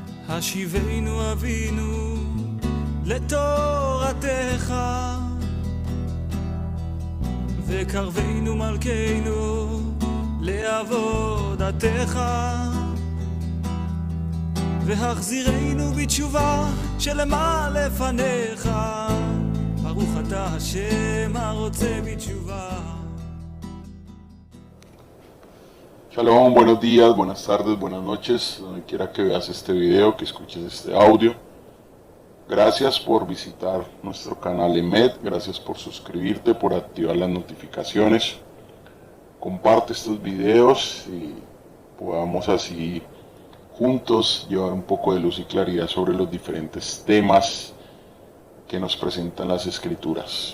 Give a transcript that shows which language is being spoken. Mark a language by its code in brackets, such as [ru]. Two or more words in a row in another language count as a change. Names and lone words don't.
[he] השיבנו אבינו לתורתך, וקרבנו מלכנו לעבודתך, והחזירנו בתשובה שלמה לפניך, ברוך אתה השם הרוצה בתשובה. [es] Shalom, buenos días, buenas tardes, buenas noches, donde quiera que veas este video, que escuches este audio. Gracias por visitar nuestro canal EMED, gracias por suscribirte, por activar las notificaciones. Comparte estos videos y podamos así juntos llevar un poco de luz y claridad sobre los diferentes temas que nos presentan las escrituras.